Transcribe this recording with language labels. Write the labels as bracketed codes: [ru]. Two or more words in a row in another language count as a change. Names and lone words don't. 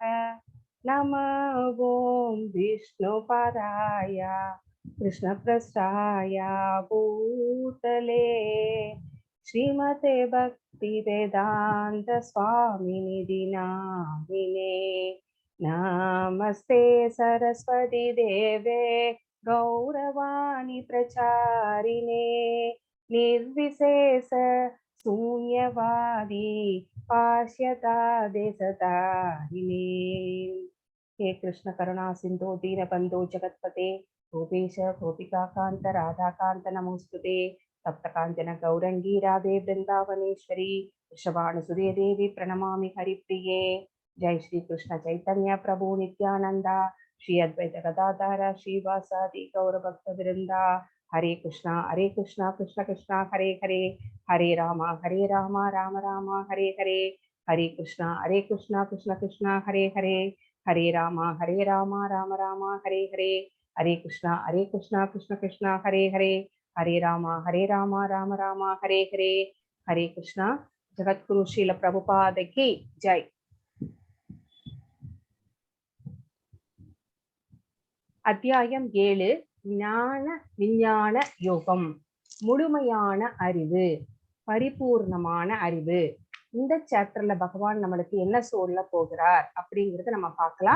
[sa] नम ओम् विष्णुपादाय कृष्णप्रस्थाय भूतले श्रीमते भक्ति वेदान्त स्वामिनिति नामिने. नमस्ते सरस्वती देवे गौरवाणी प्रचारिणे निर्विशेष शून्यवादी पाश्यता देशतारिणे. हे कृष्ण करुणा सिंधु दीनबंधु जगत्पते गोपेश गोपिका कांत राधा कांत नमोस्तुते. तप्त कांचन गौरंगी राधे वृंदावनेश्वरी वृषभानुसुते देवी प्रणमामि हरिप्रिये. जय श्री कृष्ण चैतन्य प्रभु नित्यानंदा श्री अद्वैत गदाधर श्रीवासादि गौरभक्त वृंदा. हरे कृष्णा कृष्ण कृष्ण हरे हरे, हरे राम राम राम हरे हरे. हरे कृष्णा कृष्ण कृष्ण हरे हरे, हरे राम राम राम हरे हरे. हरे कृष्णा कृष्ण कृष्ण हरे हरे, हरे राम राम राम हरे हरे. हरे कृष्णा. [hi] जगद्गुरु श्रील प्रभुपाद की जय. [ta] அத்தியாயம் 7 ஞான விஞ்ஞான யோகம். முழுமையான அறிவு, பரிபூர்ணமான அறிவு. இந்த சாப்டர்ல பகவான் நம்மளுக்கு என்ன சொல்ல போகிறார் அப்படிங்கறத நம்ம பார்க்கலாம்.